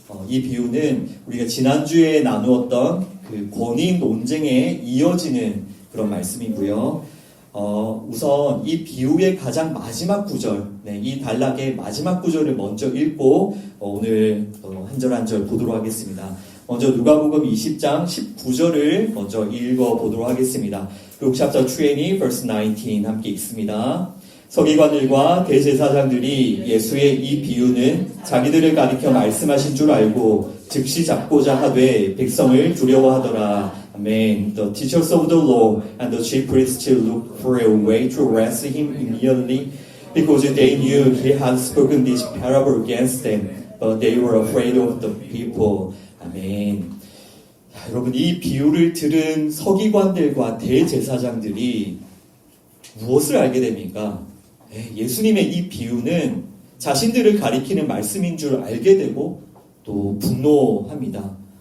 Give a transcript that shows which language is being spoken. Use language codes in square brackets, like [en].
[ko] 이 비유는 우리가 지난주에 나누었던 그 권위 논쟁에 이어지는 그런 말씀이고요. 우선 이 비유의 가장 마지막 구절, 이 단락의 마지막 구절을 먼저 읽고 오늘 한 절 한 절 보도록 하겠습니다. 먼저 누가복음 20장 19절을 먼저 읽어보도록 하겠습니다. [en] Luke chapter 20, verse 19 [ko] 함께 읽습니다. 서기관들과 대제사장들이 예수의 이 비유는 자기들을 가리켜 말씀하신 줄 알고 즉시 잡고자 하되 백성을 두려워하더라. [en] Amen. The teachers of the law and the chief priests looked for a way to arrest him immediately because they knew he had spoken this parable against them, but they were afraid of the people. [ko] 아멘. 여러분, 이 비유를 들은 서기관들과 대제사장들이 무엇을 알게 됩니까? 예수님의 이 비유는 자신들을 가리키는 말씀인 줄 알게 되고 또 분노합니다.